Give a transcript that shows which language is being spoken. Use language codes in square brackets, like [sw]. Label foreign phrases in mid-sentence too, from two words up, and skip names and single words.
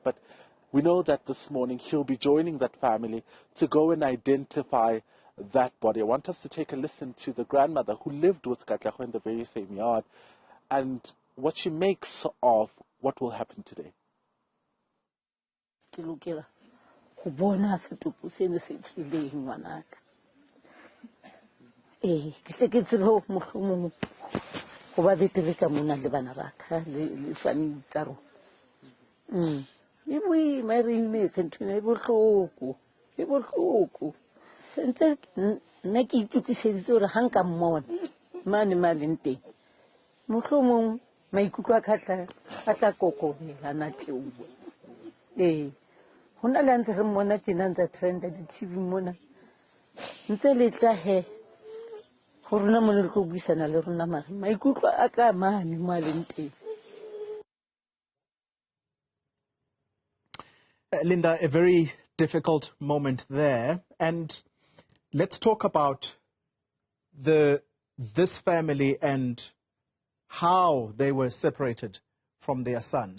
[en] But we know that this morning he'll be joining that family to go and identify that body. I want us to take a listen to the grandmother who lived with Katlego in the very same yard and what she makes of what will happen today. [st] Go bona setopo seno se tshileng ngwanaka ke tle ke tsebe mohlomong go ba betere ka mona le bana ba ka le family tsa rona e boima e re imetse ntho e bohloko sentse nna ke itukiseditse gore ga nka mmona mane maleng teng mohlomong maikutlo a tla kokobela natleo hona le ntse re mmona tjena ntse trenda di-TV mona ntse le tla he go rona mone le go buisana le rona mare maikutlo a ka mane mo a leng teng. [en] Linda, a very difficult moment there, and let's talk about this family and how they were separated from their son.